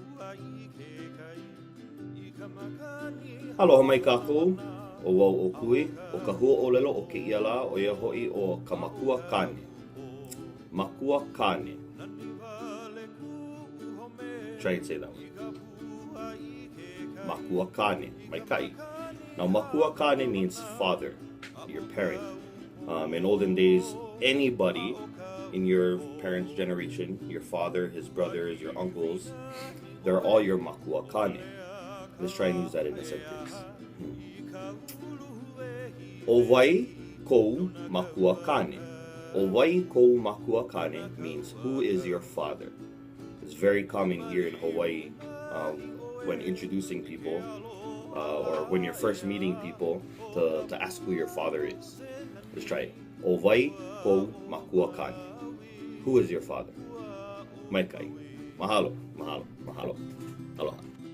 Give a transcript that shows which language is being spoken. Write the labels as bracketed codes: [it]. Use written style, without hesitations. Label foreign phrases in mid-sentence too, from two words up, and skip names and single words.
[haw] Aloha mai kākou, o wau o kui, o ka hua ʻōlelo o kēia la o ia hoʻi o ka makuakāne. Makuakāne. [en] Try and say that one. [haw] Makuakāne, mai kai. [en] Now makuakāne means father, your parent. In olden days, anybody in your parents' generation, your father, his brothers, your uncles, they're all your makuakāne. Let's try and use that in a sentence. [haw] Owai kou makuakāne. Owai kou makuakāne [en] means who is your father. It's very common here in Hawaii when introducing people or when you're first meeting people to ask who your father is. Let's try it. [haw] Owai kou makuakāne. [en] Who is your father? [haw] Mai kai. Mahalo, mahalo, mahalo. Aloha.